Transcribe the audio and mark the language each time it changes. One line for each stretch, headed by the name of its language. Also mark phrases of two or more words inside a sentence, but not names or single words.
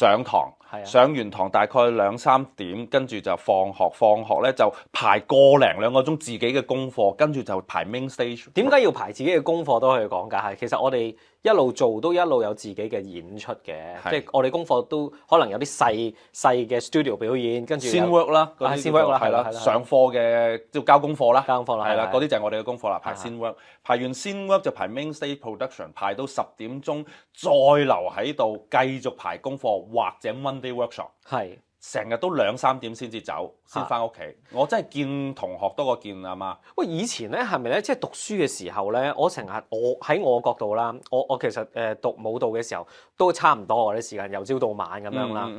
Cantonese: 上堂，上完堂大概2-3點，跟住就放學。放學咧就排1-2個鐘自己嘅功課，跟住就排
English: main stage。
Cantonese: 點解要排自己嘅功課都可以講㗎？係其實我哋一路做都一路有自己嘅演出嘅，即係我哋功課都可能有啲細嘅 studio 表演，跟住
English: scene work 啦，scene work 啦，
Cantonese: 係啦，上課嘅即係交功課啦，係啦，嗰啲就係我哋嘅功課啦。排
English: scene work，
Cantonese: 排完
English: scene work
Cantonese: 就排
English: main stage production，
Cantonese: 排到10點鐘再留喺度繼續排功課或者
English: Monday workshop。
Cantonese: 成日都2-3點先至走，先翻屋企。我真係見同學多過見阿媽。喂，以前咧係咪咧？即係讀書嘅時候咧，我成日喺我角度啦，我其實讀舞蹈嘅時候都差唔多啲時間，由朝到晚咁樣啦。